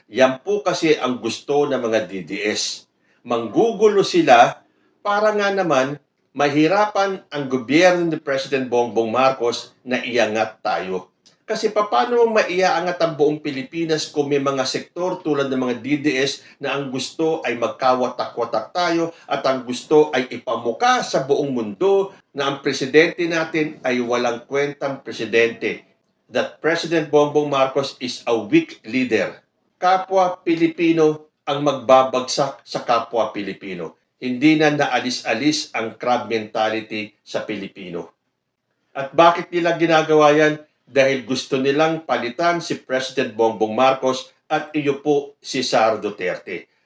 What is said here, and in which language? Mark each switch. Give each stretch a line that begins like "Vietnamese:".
Filipino: Yan po kasi ang gusto ng mga DDS. Manggugulo sila para nga naman mahirapan ang gobyerno ni President Bongbong Marcos na iangat tayo. Kasi paano maiaangat ang buong Pilipinas kung may mga sektor tulad ng mga DDS na ang gusto ay magkawatak-watak tayo at ang gusto ay ipamuka sa buong mundo na ang presidente natin ay walang kwentang presidente.
English: That President Bongbong Marcos is a weak leader.
Filipino: Kapwa Pilipino ang magbabagsak sa kapwa Pilipino. Hindi na naalis-alis ang crab mentality sa Pilipino. At bakit nila ginagawa yan? Dahil gusto nilang palitan si President Bongbong Marcos at iyo po si Sara Duterte.